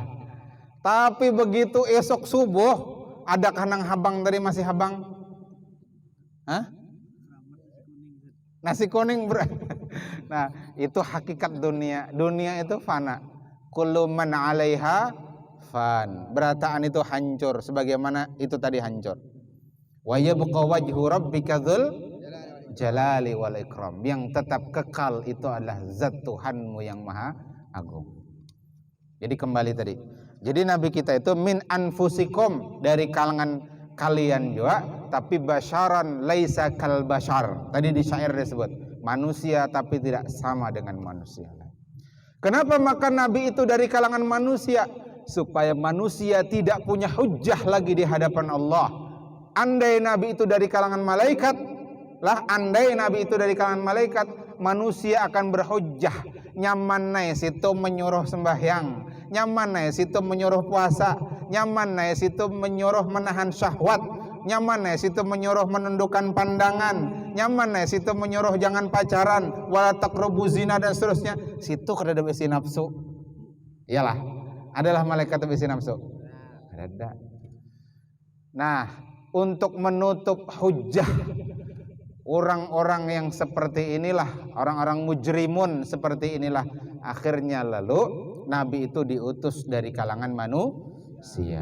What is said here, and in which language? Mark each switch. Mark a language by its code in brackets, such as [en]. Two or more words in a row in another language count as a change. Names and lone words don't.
[bjn] Tapi begitu esok subuh, ada kanang habang tadi masih habang? [id] Nasi kuning Nah itu hakikat dunia. Dunia itu fana. [ar] كل من عليها فان. [id] Berataan itu hancur. Sebagaimana itu tadi hancur. [ar] ويبقى وجه ربك ذو الجلال والإكرام. [id] Yang tetap kekal itu adalah zat Tuhanmu yang maha agung. Jadi kembali tadi. Jadi Nabi kita itu [ar] من أنفسكم, [id] dari kalangan kalian juga, tapi [ar] بشرا ليس كالبشر. [id] Tadi di syair disebut manusia tapi tidak sama dengan manusia. Kenapa maka Nabi itu dari kalangan manusia? Supaya manusia tidak punya hujjah lagi di hadapan Allah. Andai Nabi itu dari kalangan malaikat, andai Nabi itu dari kalangan malaikat, manusia akan berhujjah. [bjn] Nyaman nae situ menyuruh sembahyang, nyaman nae situ menyuruh puasa, nyaman nae situ menyuruh menahan syahwat, nyaman nae situ menyuruh menundukkan pandangan, nyaman nae situ menyuruh jangan pacaran, [ar] ولا تقربوا الزنا [id] dan seterusnya. [bjn] Situ kada besi nafsu. Iyalah, adalah malaikat besi nafsu. [id] Ada. Nah, untuk menutup hujjah orang-orang yang seperti inilah, orang-orang mujrimun seperti inilah, akhirnya lalu Nabi itu diutus dari kalangan manusia.